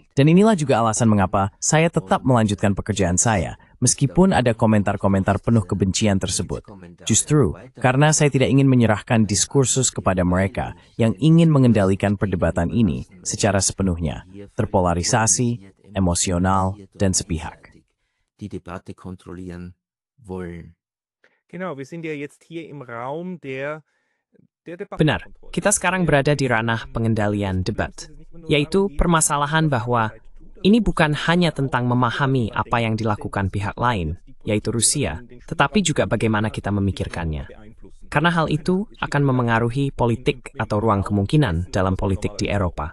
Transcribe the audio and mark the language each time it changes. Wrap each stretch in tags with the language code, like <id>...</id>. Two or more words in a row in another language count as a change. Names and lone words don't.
<id>Dan inilah juga alasan mengapa saya tetap melanjutkan pekerjaan saya, meskipun ada komentar-komentar penuh kebencian tersebut. Justru, karena saya tidak ingin menyerahkan diskursus kepada mereka yang ingin mengendalikan perdebatan ini secara sepenuhnya, terpolarisasi, emosional, dan sepihak.</id> <de>Die Debatte kontrollieren wollen. Genau, wir sind ja jetzt hier im Raum der</de> <id>Benar, kita sekarang berada di ranah pengendalian debat, yaitu permasalahan bahwa ini bukan hanya tentang memahami apa yang dilakukan pihak lain, yaitu Rusia, tetapi juga bagaimana kita memikirkannya. Karena hal itu akan memengaruhi politik atau ruang kemungkinan dalam politik di Eropa.</id>